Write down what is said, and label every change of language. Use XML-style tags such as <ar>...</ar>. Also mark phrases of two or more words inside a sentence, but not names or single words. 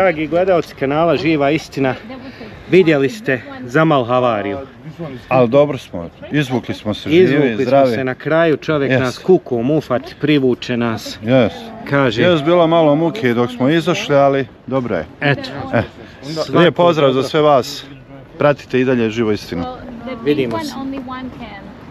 <hr>Dragi gledalci kanala Živa istina, vidjeli ste Zamal havariju. Ali dobro smo, izvukli smo se živi, Izvukli smo zdravi. se na kraju, čovjek Yes. nas kukom ufat, privuče nas, Jes. kaže, Jes, bilo malo muke dok smo izašli, ali dobro je. eto, Lijep pozdrav za sve vas. Pratite i dalje Živo istinu.</hr> <en>Well, the big</en> <hr>Vidimo</hr> <en>one</en> <hr>se.</hr> <en>only one can.</en>